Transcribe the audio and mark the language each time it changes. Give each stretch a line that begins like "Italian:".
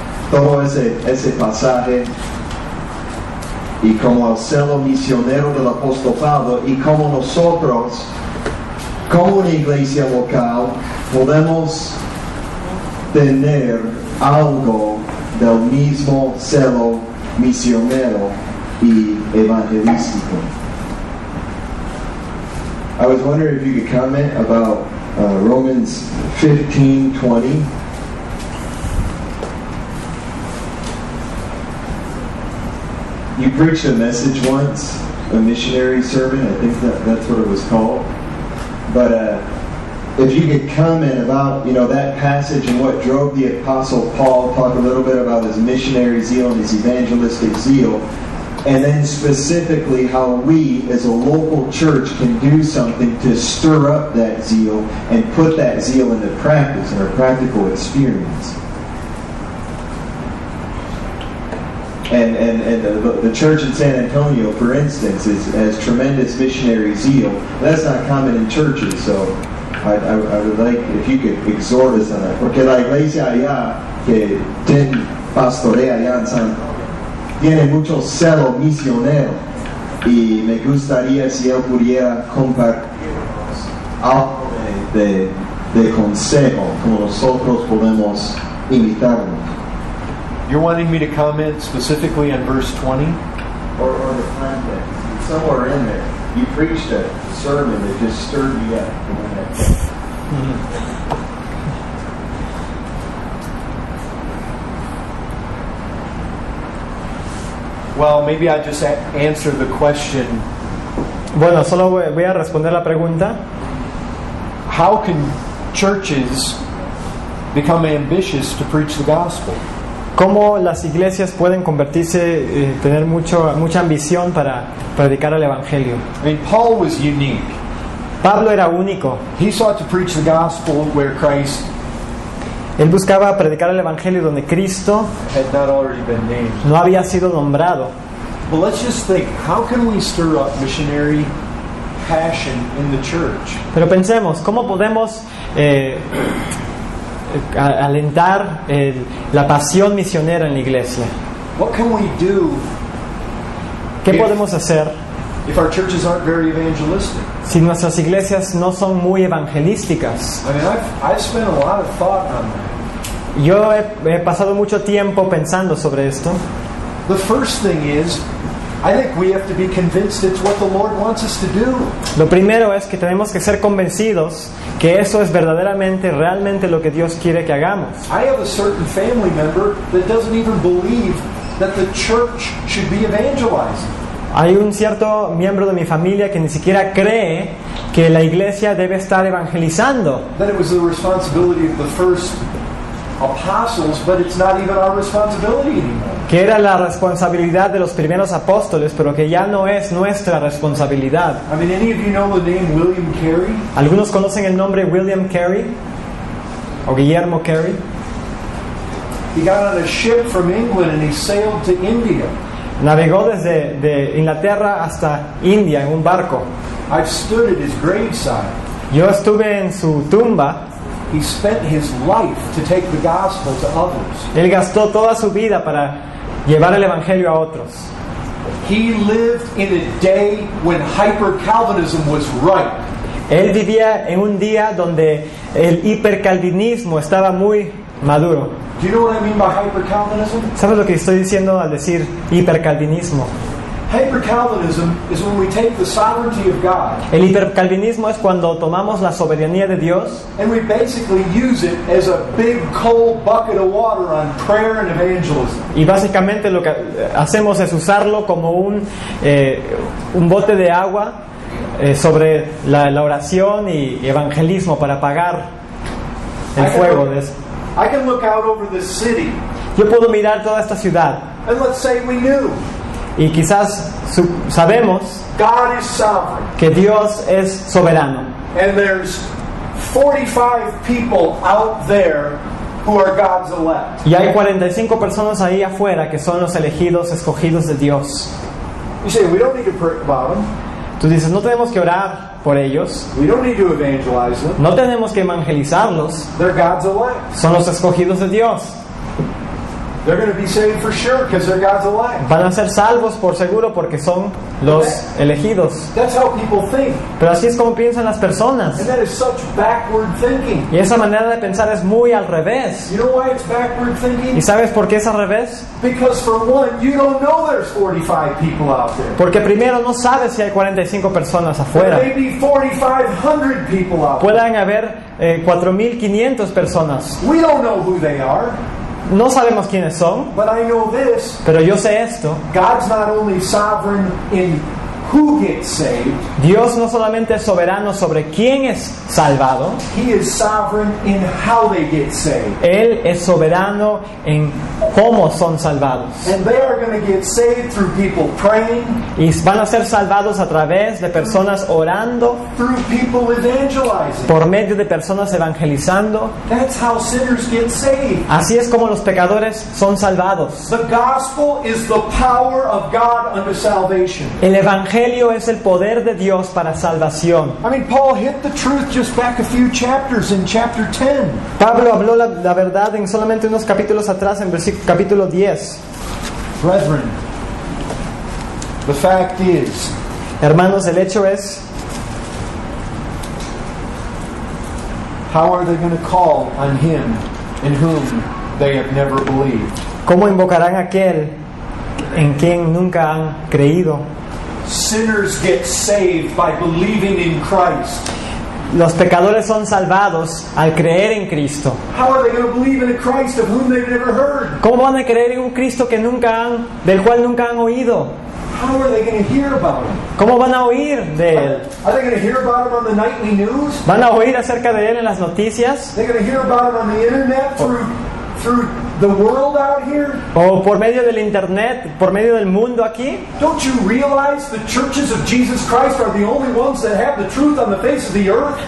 Spanish: Todo ese pasaje, y como el celo misionero del apóstol Pablo, y como nosotros, como una iglesia local, podemos tener algo del mismo celo misionero y evangelístico.
English: I was wondering if you could comment about Romans 15:20. You preached a message once, a missionary sermon. I think that's what it was called. But if you could comment about, that passage and what drove the Apostle Paul, talk a little bit about his missionary zeal and his evangelistic zeal, and then specifically how we as a local church can do something to stir up that zeal and put that zeal into practice in our practical experience. And the church in San Antonio, for instance, has tremendous missionary zeal. That's not common in churches, so I would like if you could exhort us on that.
Spanish: Porque la iglesia allá que pastorea allá en San tiene mucho celo misionero, y me gustaría si él pudiera compartirnos algo de consejo, como nosotros podemos imitarnos.
English: You're wanting me to comment specifically on verse 20? Or the context. Somewhere in there, you preached a sermon that just stirred me up. Well, maybe I just answer the question.
Spanish: Bueno, solo voy a responder la pregunta.
English: How can churches become ambitious to preach the gospel?
Spanish: ¿Cómo las iglesias pueden convertirse, tener mucha ambición para predicar el Evangelio?
English: I mean, Paul was unique.
Spanish: Pablo era único.
English: He sought to preach the gospel where Christ
Spanish: Él buscaba predicar el Evangelio donde Cristo
English: had not already been named.
Spanish: no había sido nombrado.
English: Well, let's just think, how can we stir up missionary passion in the church?
Spanish: Pero pensemos, ¿cómo podemos alentar la pasión misionera en la iglesia.
English: What can we do
Spanish: ¿Qué podemos hacer
English: if our churches aren't very evangelistic?
Spanish: si nuestras iglesias no son muy evangelísticas?
English: I mean, I've spent a lot of thought on that.
Spanish: Yo he pasado mucho tiempo pensando sobre esto.
English: The first thing is, I think we have to be convinced it's what the Lord wants us to do.
Spanish: Lo primero es que tenemos que ser convencidos que eso es verdaderamente, realmente lo que Dios quiere que hagamos.
English: I have a certain family member that doesn't even believe that the church should be evangelizing.
Spanish: Hay un cierto miembro de mi familia que ni siquiera cree que la iglesia debe estar evangelizando.
English: That it was the responsibility of the first apostles, but it's not even our responsibility anymore.
Spanish: Que era la responsabilidad de los primeros apóstoles, pero que ya no es nuestra responsabilidad.
English: I mean, any of you know the name William Carey?
Spanish: ¿Algunos conocen el nombre William Carey? ¿O Guillermo Carey?
English: He got on a ship from England and he sailed to India.
Spanish: Navegó desde de Inglaterra hasta India en un barco.
English: I've stood at his graveside.
Spanish: Yo estuve en su tumba.
English: He spent his life to take the gospel to others.
Spanish: Él gastó toda su vida para llevar el evangelio a otros.
English: He lived in a day when hyper-Calvinism was ripe.
Spanish: Él vivía en un día donde el hipercalvinismo estaba muy maduro.
English: Do you know what I mean by hyper-Calvinism?
Spanish: ¿Sabes lo que estoy diciendo al decir hipercalvinismo?
English: Hyper-Calvinism is when we take the sovereignty of God
Spanish: El hipercalvinismo es cuando tomamos la soberanía de Dios
English: and we basically use it as a big cold bucket of water on prayer and evangelism.
Spanish: y básicamente lo que hacemos es usarlo como un bote de agua sobre la oración y evangelismo para apagar el fuego de eso.
English: I can look out over this city
Spanish: Yo puedo mirar toda esta ciudad
English: and let's say we knew
Spanish: y quizás sabemos
English: God is sovereign
Spanish: que Dios es soberano
English: and there's 45 people out there who are God's elect.
Spanish: y hay 45 personas ahí afuera que son los elegidos, escogidos de Dios.
English: You say, we don't need to pray about them.
Spanish: Tú dices, no tenemos que orar por ellos,
English: We don't need to evangelize them.
Spanish: no tenemos que evangelizarlos,
English: They're God's elect.
Spanish: son los escogidos de Dios.
English: They're going to be saved for sure because they're God's elect.
Spanish: Van a ser salvos por seguro porque son los elegidos.
English: That's how people think.
Spanish: Pero así es como piensan las personas.
English: And that is such backward thinking.
Spanish: Y esa manera de pensar es muy al revés.
English: You know why it's backward thinking?
Spanish: ¿Y sabes por qué es al revés?
English: Because for one, you don't know there's 45 people out there.
Spanish: Porque primero no sabes si hay 45 personas
English: There
Spanish: afuera.
English: may be 4,500 people out there.
Spanish: Puedan haber 4.500 personas.
English: We don't know who they are,
Spanish: No sabemos quiénes son,
English: but I know this.
Spanish: pero yo sé esto.
English: God's not only sovereign in who gets saved,
Spanish: Dios no solamente es soberano sobre quién es salvado,
English: He is sovereign in how they get saved.
Spanish: Él es soberano en cómo son salvados.
English: And they are going to get saved through people praying,
Spanish: Y van a ser salvados a través de personas orando,
English: through people evangelizing.
Spanish: por medio de personas evangelizando.
English: That's how sinners get saved.
Spanish: Así es como los pecadores son salvados.
English: The gospel is the power of God unto salvation.
Spanish: El evangelio es el poder de Dios para salvación.
English: I mean, Paul hit the truth just back a few chapters in chapter 10.
Spanish: Pablo habló la verdad en solamente unos capítulos atrás, en capítulo 10.
English: Brethren, the fact is,
Spanish: Hermanos, el hecho es,
English: how are they going to call on him in whom they have never believed?
Spanish: ¿cómo invocarán a aquel en quien nunca han creído?
English: Sinners get saved by believing in Christ.
Spanish: Los pecadores son salvados al creer en Cristo.
English: How are they going to believe in a Christ of whom they've never heard?
Spanish: ¿Cómo van a creer en un Cristo que del cual nunca han oído?
English: How are they going to hear about him?
Spanish: ¿Cómo van a oír de Él?
English: Are they going to hear about him on the nightly news?
Spanish: ¿Van a oir acerca de Él en las noticias?
English: They're going to hear about him on the internet through the world out here?
Spanish: o por medio del internet, por medio del mundo aquí.
English: Don't you realize the churches of Jesus Christ are the only ones that have the truth on the face of the earth?